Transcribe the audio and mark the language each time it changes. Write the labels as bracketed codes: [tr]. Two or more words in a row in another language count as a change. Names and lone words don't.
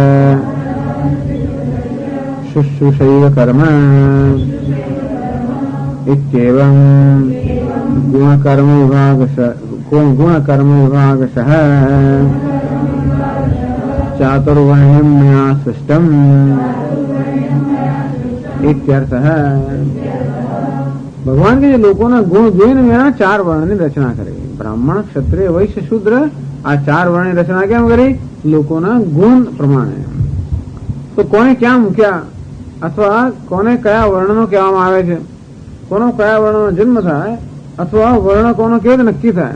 [sa] शुश्रूषैव कर्म इत्येवं गुणकर्म विभागश च चातुर्वर्ण्यम मया सृष्टम [hi] इत्यर्थ है। [gu] ભગવાન કે લોકોના ગુણ જોઈને મેં 4 વર્ણની રચના કરી। બ્રાહ્મણ, ક્ષત્રિય, વૈશ્ય, શૂદ્ર આ 4 વર્ણની રચના કેમ કરી? લોકોના ગુણ પ્રમાણે। તો કોને ક્યાં મૂક્યા અથવા કોને કયા વર્ણનો કહેવામાં આવે છે, કોનો કયા વર્ણનો જન્મ થાય અથવા વર્ણ કોનો કેવી રીતે નક્કી થાય?